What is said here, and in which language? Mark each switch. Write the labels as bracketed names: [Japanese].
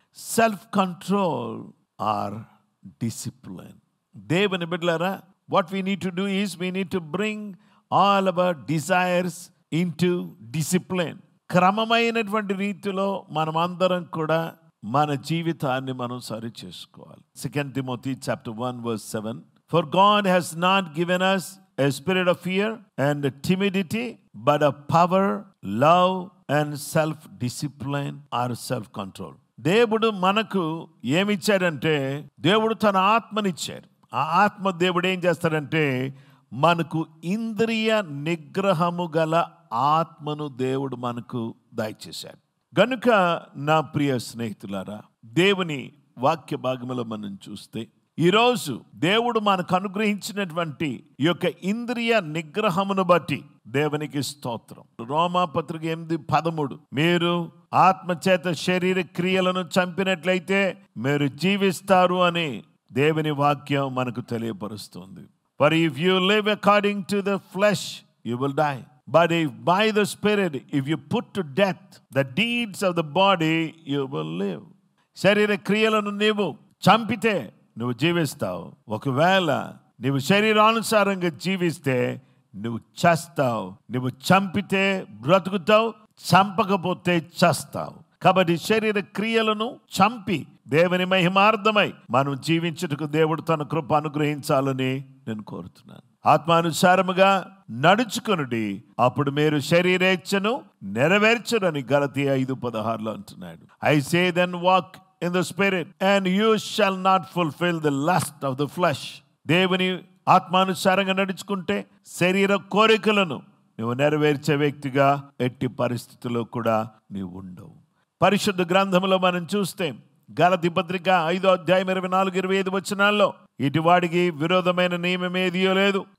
[English] Self control or discipline. [Telugu] దేవుని బిడ్డలారా, [English] What we need to do is we need to bring all our desires into discipline. [Telugu] క్రమమైనటువంటి రీతిలో మనం అందరం కూడా మన జీవితాన్ని మనం సరి చేసుకోవాలి. [English] 2 Timothy chapter 1 verse 7. For God has not given us a spirit of fear and timidity, but a power, love and self-discipline or self-control. [Telugu] దేవుడు మనకు ఏమిచ్చాడంటే, దేవుడు తన ఆత్మనిచ్చాడు. ఆ ఆత్మ దేవుడు ఏం చేస్తాడంటే, మనకు ఇంద్రియ నిగ్రహము గల ఆత్మను దేవుడు మనకు దయచేశాడు. గనుక నా ప్రియ స్నేహితులారా, దేవుని వాక్య భాగంలో మనం చూస్తే ఈరోజు దేవుడు మనకు అనుగ్రహించినటువంటి ఈ యొక్క ఇంద్రియ నిగ్రహమును బట్టి దేవునికి స్తోత్రం. రోమాపత్రిక 8:13, మీరు ఆత్మచేత శరీర క్రియలను చంపినట్లయితే మీరు జీవిస్తారు అని దేవుని వాక్యం మనకు తెలియపరుస్తుంది. [English] For if you live according to the flesh, you will die. But if by the Spirit, if you put to death the deeds of the body, you will live. [Telugu] శరీర క్రియలను నీవు చంపితే నువ్వు జీవిస్తావు. ఒకవేళ నువ్వు శరీరానుసారంగా జీవిస్తే నువ్వు చస్తావు. నువ్వు చంపితే బ్రతుకుతావు, చంపకపోతే చస్తావు. కాబట్టి శరీర క్రియలను చంపి దేవుని మహిమార్థమై మనం జీవించుటకు దేవుడు తన కృప అనుగ్రహించాలని నేను కోరుతున్నాను. ఆత్మానుసారముగా నడుచుకొనుడి, అప్పుడు మీరు శరీరేచ్ఛను నెరవేర్చరని గలతీ 5:16 అంటున్నాడు. [English] I say then walk in the spirit and you shall not fulfill the lust of the flesh. [Telugu] దేవుని ఆత్మానుసారంగా నడుచుకుంటే శరీర కోరికలను నువ్వు నెరవేర్చే వ్యక్తిగా ఎట్టి పరిస్థితుల్లో కూడా నీవు ఉండవు. పరిశుద్ధ గ్రంథంలో మనం చూస్తే గలతీ పత్రిక 5వ అధ్యాయం 24-25 వచనాల్లో ఇటు వాడికి విరోధమైన నియమం ఏదియో లేదు.